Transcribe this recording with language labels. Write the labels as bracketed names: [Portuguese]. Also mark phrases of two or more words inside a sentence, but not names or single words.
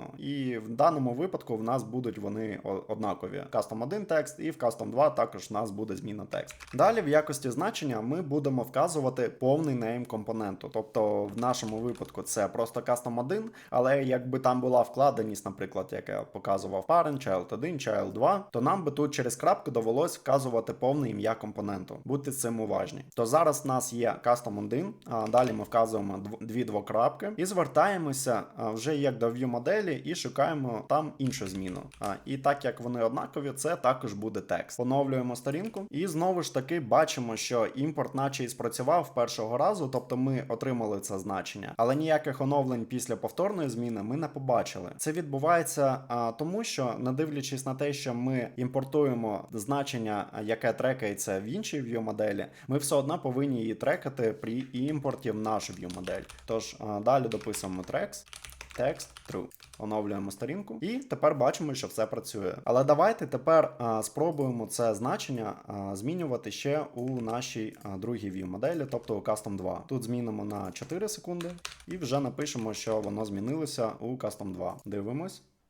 [Ukrainian] І в даному випадку в нас будуть вони однакові. Custom 1 текст і в Custom 2 також в нас буде зміна текст. Далі в якості значення ми будемо вказувати повний name компоненту. Тобто в нашому випадку це просто Custom 1, але якби там була вкладеність, наприклад, як я показував parent, child 1, child 2, то нам би тут через крапку довелось вказувати повне ім'я компоненту. Будьте з цим уважні. То зараз в нас є Custom 1, далі ми вказуємо дві двокрапки і звертаємося вже як до view моделі і шукаємо там іншу зміну. І так як вони однакові, це також буде текст. Поновлюємо сторінку і знову ж таки бачимо, що імпорт наче і спрацював першого разу, тобто ми отримали це значення. Але ніяких оновлень після повторної зміни ми не побачили. Це відбувається тому, що, не дивлячись на те, що ми імпортуємо значення, яке трекається в іншій view моделі, ми все одно повинні її трекати при імпорті в нашу view модель. Тож далі дописуємо [English] text true. [Ukrainian] Оновлюємо сторінку і тепер бачимо, що все працює. Але давайте тепер спробуємо це значення змінювати ще у нашій другій view моделі, тобто у Custom 2. Тут змінимо на 4 секунди і вже напишемо, що воно змінилося у Custom 2. Дивимось.